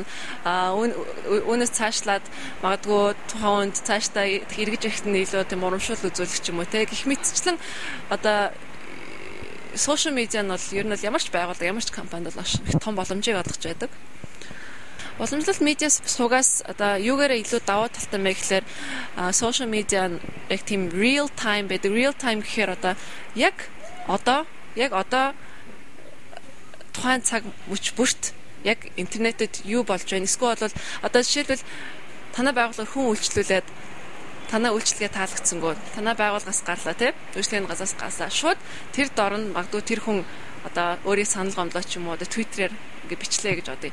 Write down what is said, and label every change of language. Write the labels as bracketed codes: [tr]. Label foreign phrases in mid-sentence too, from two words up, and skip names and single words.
[mn] Үүнээс цаашлаад магадгүй тухайн хүнд цаашдаа эргэж ирэхэд нь илүү тийм урамшуул үзүүлэх ч юм уу гэх мэтчлэн одоо сошиал медиа нь бол ер нь ямар ч байгууллага, ямар ч компанид бол их том боломжийг олгож байдаг. Уламжлалт медиас суугаас одоо юугаараа илүү даваа талтай мэй гэхээр сошиал медиа яг тийм [en] real time [mn] байдаг. [en] Real time [mn] гэхээр одоо яг одоо тухайн цаг мөч бүрт яг интернетэд юу болж байна. Эсвэл бол одоо жишээлбэл танай байгууллага хүн үйлчлүүлээд танай үйлчлэгээ таалагдсангүй танай байгууллагаас гарлаа тийм үйлчлэгийн газраас гасаа шууд тэр дор нь магадгүй тэр хүн одоо өөрийг санал гомдлоо ч юм уу одоо твиттерээр ингээ бичлээ гэж бодъё.